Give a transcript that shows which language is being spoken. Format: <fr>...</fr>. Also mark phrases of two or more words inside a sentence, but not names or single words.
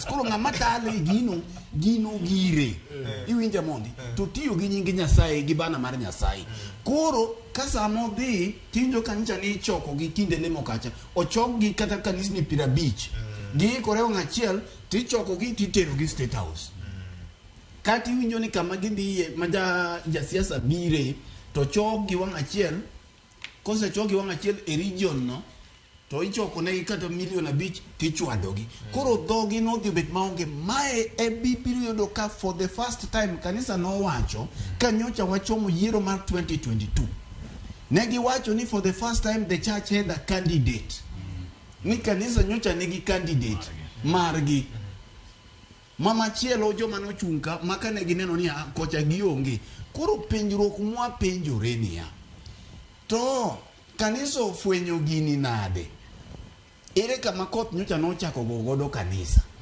<luo>koro ng'ama tale gino gire iwinja mondi to tiyo gi nying Nyasaye gi bana mar Nyasaye koro ka samo dhi tinjo kanisa ni choko gi kinde lemo kacha ochok gi kata kanisni 50 gi kore achiel tichoko gi titero gi State House kati winjo ni kama gidhiye ma jasiasa bire to chok gi wang' achiel kose chogi wang' achiel e region no to ichoko negi kata milion 5 tichwadogi. Koro dhogi nodhi bet maonge. Mae e bibiro yudo ka</luo> <en>for the first time</en> <luo>kanisa nowacho ka nyocha wachomo yiero mar 2022. Negi wacho ni</luo> <en>for the first time the church had a candidate.</en> <luo>Ni kanisa nyocha negi candidate margi. Mama chielo joma nochunga maka negi neno ni kocha gionge. Koro penjruok mwa penjore niya. To kanisa ofwenyo gini nade? Ere kama koth nyocha nochako godo kanisa.</luo>